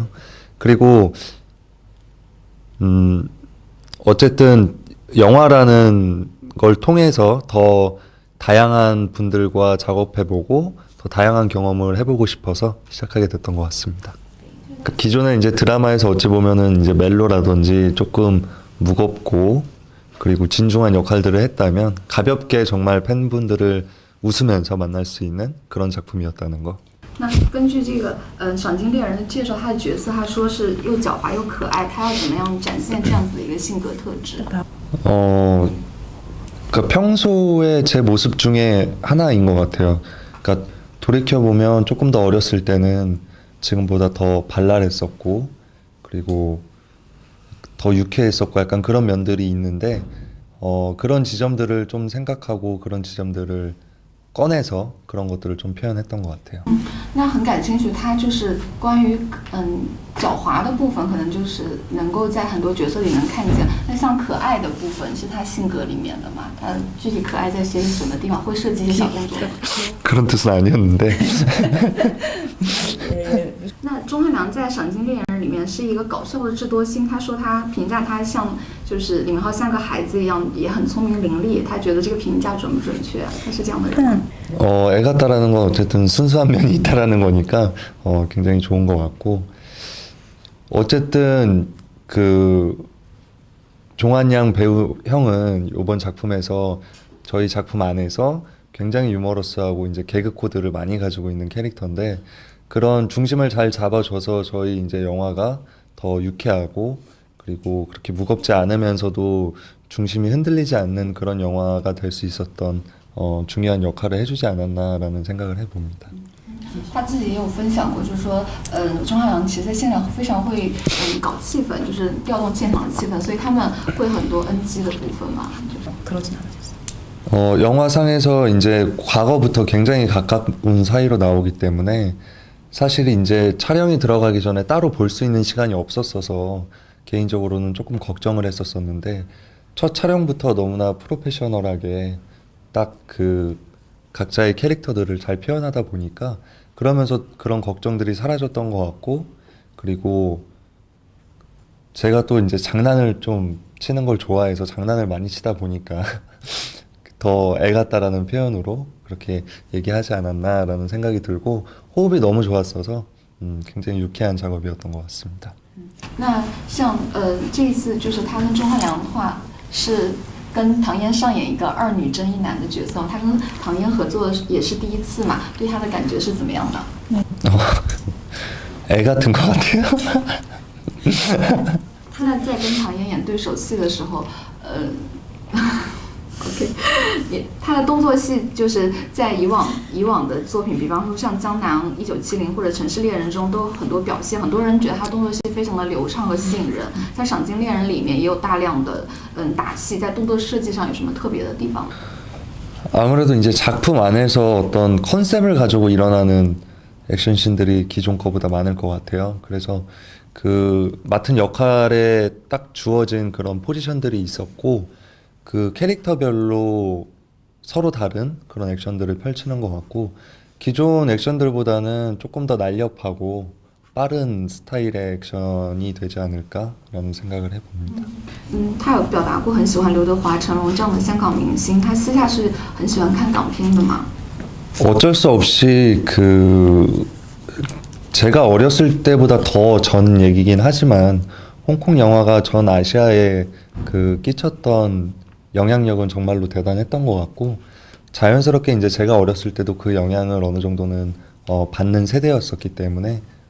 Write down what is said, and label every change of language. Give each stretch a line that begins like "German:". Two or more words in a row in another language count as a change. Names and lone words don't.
Korean: 그리고 어쨌든 영화라는 걸 통해서 더 다양한 분들과 작업해보고 더 다양한 경험을 해보고 싶어서 시작하게 됐던 것 같습니다. 기존에 이제 드라마에서 어찌 보면은 이제 멜로라든지 조금 무겁고 그리고 진중한 역할들을 했다면 가볍게 정말 팬분들을 웃으면서 만날 수 있는 그런 작품이었다는 거.
Chinese: 那根据这个赏金猎人的介绍，他的角色他说是又狡猾又可爱，他要怎么样展现这样子的一个性格特质？
Korean: 그러니까 평소에 제 모습 중에 하나인 것 같아요. 그러니까 돌이켜 보면 조금 더 어렸을 때는 지금보다 더 발랄했었고, 그리고 더 유쾌했었고, 약간 그런 면들이 있는데, 그런 지점들을 좀 생각하고 그런 지점들을 꺼내서 그런 것들을 좀 표현했던 것 같아요.
Chinese: 那很感兴趣，他就是关于狡猾的部分，可能就是能够在很多角色里能看见。那像可爱的部分是他性格里面的嘛？他具体可爱在些什么地方？会设计一些小动作吗？
Korean: 그런 뜻은 아니었는데.
Chinese: 那钟汉良在《赏金猎人》里面是一个搞笑的智多星，他说他评价他像就是李明浩像个孩子一样，也很聪明伶俐。他觉得这个评价准不准确？他是这样的人吗？
Korean: 애 같다라는 건 어쨌든 순수한 면이 있다라는 거니까 굉장히 좋은 것 같고, 어쨌든 그 종한양 배우 형은 이번 작품에서 저희 작품 안에서 굉장히 유머러스하고 이제 개그 코드를 많이 가지고 있는 캐릭터인데, 그런 중심을 잘 잡아줘서 저희 이제 영화가 더 유쾌하고 그리고 그렇게 무겁지 않으면서도 중심이 흔들리지 않는 그런 영화가 될 수 있었던 중요한 역할을 해주지 않았나라는 생각을 해봅니다.
Chinese: 他自己也有分享过，就是说，钟汉良其实在现场非常会搞气氛，就是调动现场的气氛，所以他们会很多 NG 的部分嘛。
Korean: 그러진 않으셨어요. 영화상에서 이제 과거부터 굉장히 가까운 사이로 나오기 때문에 사실 이제 촬영이 들어가기 전에 따로 볼 수 있는 시간이 없었어서 개인적으로는 조금 걱정을 했었었는데, 첫 촬영부터 너무나 프로페셔널하게 딱 그 각자의 캐릭터들을 잘 표현하다 보니까 그러면서 그런 걱정들이 사라졌던 것 같고, 그리고 제가 또 이제 장난을 좀 치는 걸 좋아해서 장난을 많이 치다 보니까 더 애 같다라는 표현으로 그렇게 얘기하지 않았나라는 생각이 들고, 호흡이 너무 좋았어서 굉장히 유쾌한 작업이었던 것 같습니다.
Chinese: 那像这一次就是他跟钟汉良的话是跟唐嫣上演一个二女争一男的角色，他跟唐嫣合作也是第一次嘛，对他的感觉是怎么样的？
Korean: 애 같은 것 같아요.
Chinese: 他在跟唐嫣演对手戏的时候，OK， 他的动作戏就是在以往的作品，比方说像《江南1970》或者《城市猎人》中都有很多表现，很多人觉得他动作戏非常的流畅和吸引人。在《赏金猎人》里面也有大量的打戏，在动作设计上有什么特别的地方？
Korean: 아무래도 이제 작품 안에서 어떤 컨셉을 가지고 일어나는 액션씬들이 기존 거보다 많을 것 같아요. 그래서 그 맡은 역할에 딱 주어진 그런 포지션들이 있었고, 그 캐릭터별로 서로 다른 그런 액션들을 펼치는 것 같고, 기존 액션들보다는 조금 더 날렵하고 빠른 스타일의 액션이 되지 않을까라는 생각을 해봅니다.
Chinese: 他有表达过很喜欢刘德华、成龙这样的香港明星，他私下是很喜欢看港片的嘛？
Korean: 어쩔 수 없이 제가 어렸을 때보다 더 전 얘기긴 하지만 홍콩 영화가 전 아시아에 끼쳤던 영향력은 정말로 대단했던 것 같고, 자연스럽게 이제 제가 어렸을 때도 그 영향을 어느 정도는 받는 세대였었기 때문에